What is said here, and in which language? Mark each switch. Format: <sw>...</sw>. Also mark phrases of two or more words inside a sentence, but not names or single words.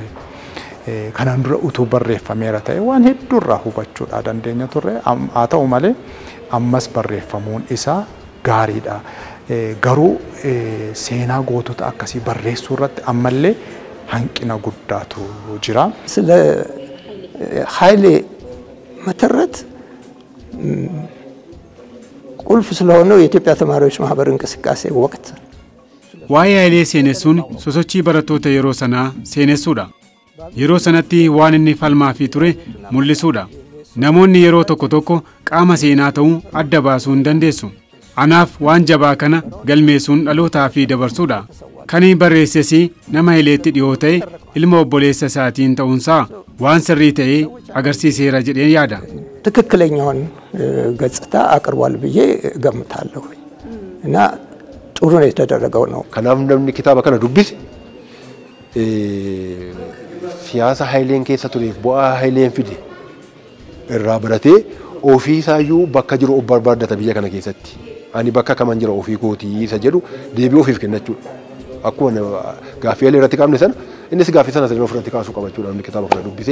<om>Kanaan dura utuu barreeffameera ta'e waan hedduu irraa hubachuudha dandeenya turre. Haa ta'u malee ammas barreeffamuun isaa gaariidha. Garuu seenaa gootota akkasii barreessuu irratti ammallee hanqina guddaatu jira.</om> <am>ስለ ኃይሌ መተረት ቁልፍ ስለሆነው የኢትዮጵያ ተማሪዎች ማህበር እንቅስቃሴ ወቅት</am> <om>waa'ee Haayilee seenessuun sosochii barattoota yeroo sanaa seenessuudha. Yeroo sanatti waan inni falmaa fi ture mul'isuudha. Namoonni yeroo tokko qaama seenaa ta'uu adda baasuu hin dandeessu. Anaaf waan jabaa kana galmeessuun dhalootaa fi dabarsuudha. Kan barreesses nama Haayileetti dhiyoo ta'e ilma obboleessa isaatiin ta'uunsaa waan sirrii ta'ee agarsiiseera jedhee yaada.</om> <am>ትክክለኛውን ገጽታ አቅርቧል ብዬ እገምታለሁ እና ጥሩ ነው የተደረገው ነው።</am> <om>ከናም namni kitaaba kana dubbise siyaasa Haayileen keessa tureef bu'aa Haayileen fide irraa baratee ofii isaayyuu bakka jiru of barbaaddata biyya kana keessatti. Ani bakka kaman jira ofii kootii isa jedhu deebii ofiif kennachuudha. Akkuma gaaffii Haayilee irratti qabne sana innis gaaffii sana sirriin ofirratti kaasuu qabachuudha namni kitaaba kana dubbise.</om>